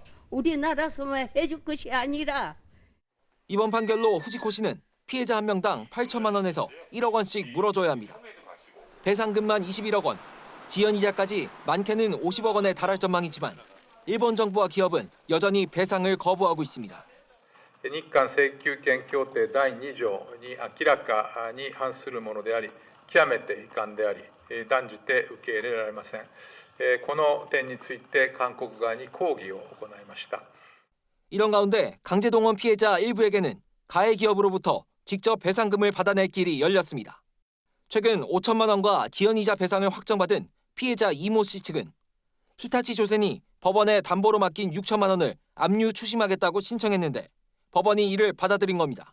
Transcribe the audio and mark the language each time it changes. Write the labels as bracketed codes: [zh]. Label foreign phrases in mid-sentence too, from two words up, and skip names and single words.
[ko] 우리나라서만 해줄 것이 아니라. 이번 판결로 후지코 씨는 피해자 한 명당 8천만 원에서 1억 원씩 물어줘야 합니다. 배상금만 21억 원, 지연이자까지 많게는 50억 원에 달할 전망이지만 일본 정부와 기업은 여전히 배상을 거부하고 있습니다. [ja] 日韓請求権協定第2条に明らかに反するものであり、極めて遺憾であり、断じて受け入れられません。この点について韓国側に抗議を行いました。 [ko] 이런 가운데 강제동원 피해자 일부에게는 가해 기업으로부터 직접 배상금을 받아낼 길이 열렸습니다. 최근 5천만 원과 지연이자 배상을 확정받은 피해자 이모 씨 측은 히타치 조센이 법원에 담보로 맡긴 6천만 원을 압류 추심하겠다고 신청했는데 법원이 이를 받아들인 겁니다.